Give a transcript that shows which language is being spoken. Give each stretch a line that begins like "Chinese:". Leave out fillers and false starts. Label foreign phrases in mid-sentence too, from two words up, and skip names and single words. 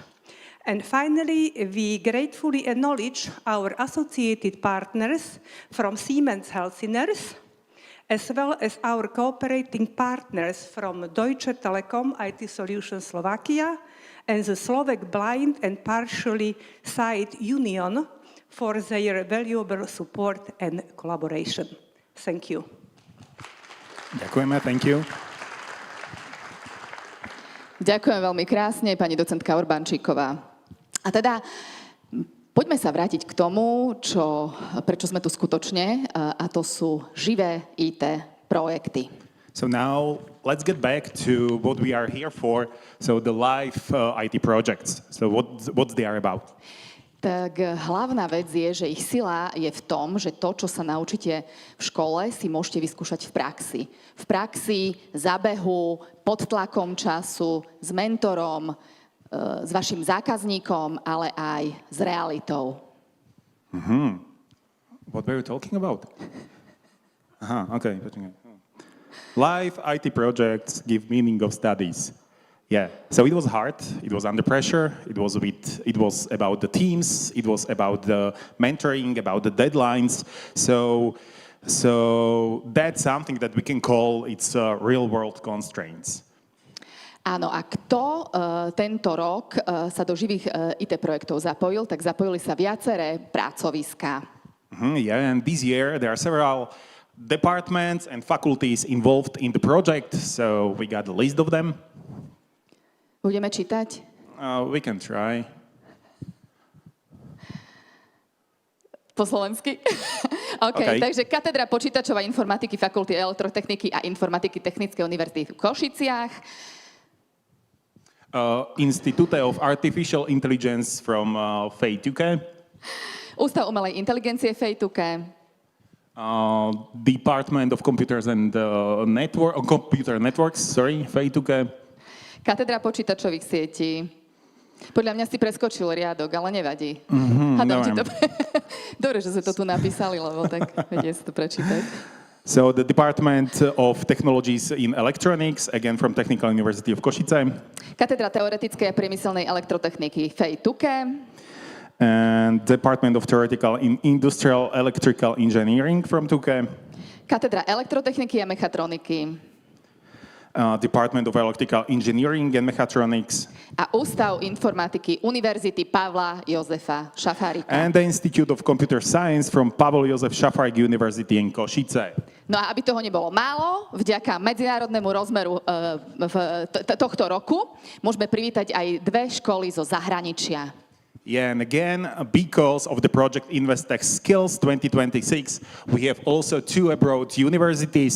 English: And finally, we gratefully acknowledge our associated partners from Siemens Healthineers, as well as our cooperating partners from Deutsche Telekom IT Solutions Slovakia and the Slovak Blind and Partially Sight Union for their valuable support and collaboration. Thank you. Ďakujeme, thank you.
Slovak: Ďakujem veľmi krásne, pani docentka Urbančíková. A teda poďme sa vrátiť k tomu, prečo sme tu skutočne, a to sú živé IT projekty.
English: So now let's get back to what we are here for. So the live IT projects. So what they are about?
Slovak: Tak hlavná vec je, že ich sila je v tom, že to, čo sa naučíte v škole, si môžete vyskúšať v praxi. V praxi, za behu, pod tlakom času, s mentorom, s vašim zákazníkom, ale aj s realitou.
English: What were you talking about? Aha, okay. Live IT projects give meaning of studies. Yeah, so it was hard, it was under pressure, it was about the teams, it was about the mentoring, about the deadlines. So that's something that we can call it's real world constraints.
Slovak: Áno, a kto tento rok sa do živých IT projektov zapojil, tak zapojili sa viaceré pracoviská.
English: Yeah, and this year there are several departments and faculties involved in the project, so we got a list of them.
Slovak: Budeme čítať?
English: We can try.
Slovak: Po slovensky?
English: Okay.
Slovak: Takže Katedra počítačov a informatiky Fakulty elektrotechniky a informatiky Technickej univerzity v Košiciach.
English: Institute of Artificial Intelligence from FEI TUKE.
Slovak: Ústav umelej inteligencie FEI TUKE.
English: Department of Computers and Computer Networks, FEI TUKE.
Slovak: Katedra počítačových sietí. Podľa mňa si preskočil riadok, ale nevadí. Dobre, že sme to tu napísali, lebo tak vedie si to prečítať.
English: So the Department of Technologies in Electronics, again from Technical University of Košice.
Slovak: Katedra teoretickej a priemyselnej elektrotechniky FEI TUKE.
English: And Department of Theoretical in Industrial Electrical Engineering from TUKE.
Slovak: Katedra elektrotechniky a mechatroniky.
English: Department of Electrical Engineering and Mechatronics.
Slovak: A Ústav informatiky Univerzity Pavla Jozefa Šafárika.
English: And the Institute of Computer Science from Pavel Jozef Šafárik University in Košice.
Slovak: No a aby toho nebolo málo, vďaka medzinárodnému rozmeru tohto roku môžeme privítať aj dve školy zo zahraničia.
English: Yeah, and again, because of the project Investec Skills 2026, we have also two abroad universities.